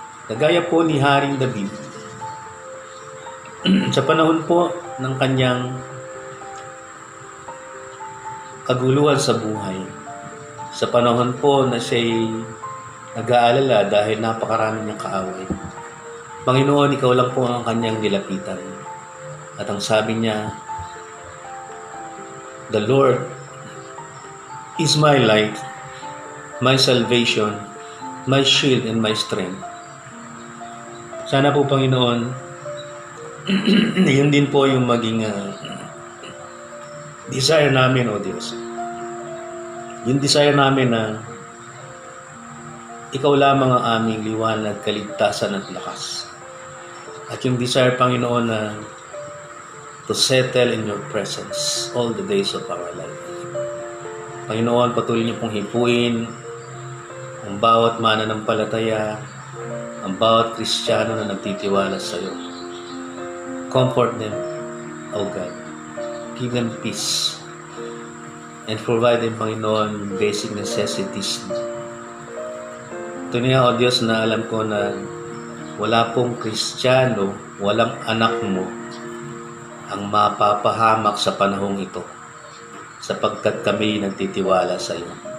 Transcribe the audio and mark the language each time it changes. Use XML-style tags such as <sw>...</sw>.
<tl>Kagaya po ni Haring David, sa panahon po ng kanyang kaguluhan sa buhay, sa panahon po na siya'y nag-aalala dahil napakarami niyang kaaway, Panginoon, ikaw lang po ang kanyang nilapitan. At ang sabi niya,</tl> <en>the Lord is my light, my salvation, my shield, and my strength.</en> <tl>Sana po, Panginoon, yun din po yung maging desire namin, O Diyos. Yung desire namin na ikaw lamang ang aming liwanag, kaligtasan at lakas. At yung</tl> <en>desire, Panginoon, na to settle in your presence all the days of our life.</en> <tl>Panginoon, patuloy niyo pong hipuin ang bawat mananampalataya, ang bawat Kristiyano na nagtitiwala sa iyo.</tl> <en>Comfort them, O God. Give them peace. And provide them,</en> <tl>Panginoon,</tl> <en>basic necessities.</en> <tl>Ito niya, O Diyos, na alam ko na wala pong Kristiyano, walang anak mo ang mapapahamak sa panahong ito, sapagkat kami nagtitiwala sa iyo.</tl>